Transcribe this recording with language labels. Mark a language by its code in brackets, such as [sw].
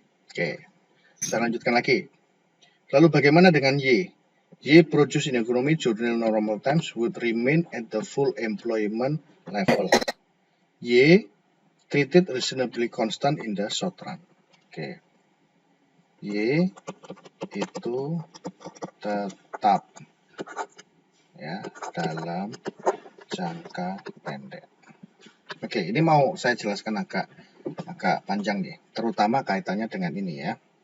[id] Oke, saya lanjutkan lagi. Lalu bagaimana dengan Y? [en] Y produce in economy during normal times would remain at the full employment level. Y treated reasonably constant in the short run. [id] Oke. Y itu tetap ya dalam jangka pendek. Oke, ini mau saya jelaskan agak panjang nih, terutama kaitannya dengan ini ya.